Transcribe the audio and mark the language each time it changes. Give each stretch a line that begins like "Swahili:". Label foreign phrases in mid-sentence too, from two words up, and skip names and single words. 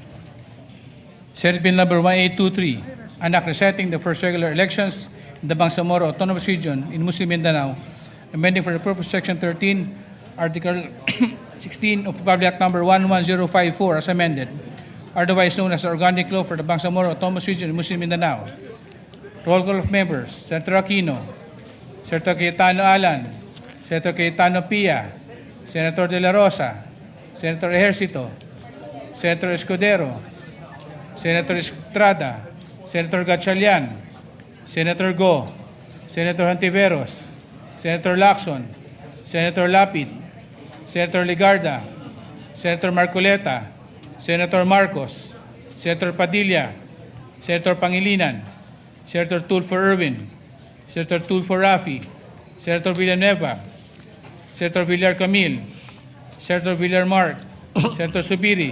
English: Senate Bill number 1823, an act resetting the first regular elections in the Bangsamoro Autonomous Region in Muslim Mindanao, amending for the purpose Section 13, Article 16 of Public Act number 11054 as amended, otherwise known as the Organic Law for the Bangsamoro Autonomous Region in Muslim Mindanao. Roll call of members: Senator Aquino, Senator Cayetano Alan, Senator Cayetano Pia, Senator De La Rosa, Senator Ejercito, Senator Escudero, Senator Estrada, Senator Gatchalian, Senator Go, Senator Hontiveros, Senator Lacson, Senator Lapid, Senator Ligarda, Senator Marcoleta, Senator Marcos, Senator Padilla, Senator Pangilinan, Senator Tulfo Erwin, Senator Tulfo Rafi, Senator Villanueva, Senator Villar Camil, Senator Villar Mark, Senator Subiri,